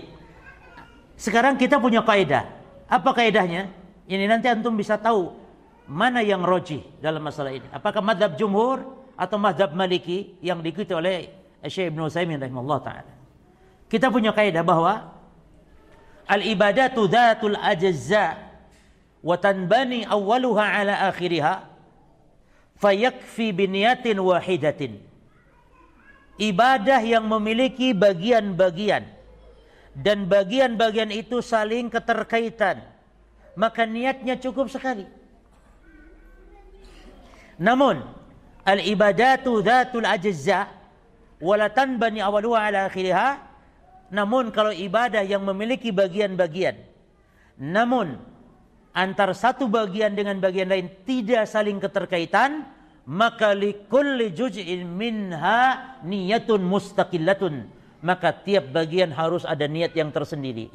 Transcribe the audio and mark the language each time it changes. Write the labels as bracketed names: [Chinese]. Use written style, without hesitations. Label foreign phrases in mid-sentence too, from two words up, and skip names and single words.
[Indonesian] Sekarang kita punya kaidah. Apa kaidahnya? Ini nanti antum bisa tahu mana yang rajih dalam masalah ini. Apakah madhab jumhur atau madhab Maliki yang diikuti oleh Syekh Ibnu Utsaimin [Arabic] رحمه الله تعالى. [Indonesian] Kita punya kaidah bahwa [Arabic] العبادة ذات الأجزاء وتنبني أولها على آخرها فيكفي بنية واحدة. [Indonesian] Ibadah yang memiliki bagian-bagian dan bagian-bagian itu saling keterkaitan, maka niatnya cukup sekali. [Arabic] Namun العبادة ذات الأجزاء ولا تنبني أولها على آخرها, [Indonesian] namun kalau ibadah yang memiliki bagian-bagian, namun antara satu bagian dengan bagian lain tidak saling keterkaitan, maka [Arabic] لكل جزء منها نية مستقلة, [Indonesian] maka tiap bagian harus ada niat yang tersendiri.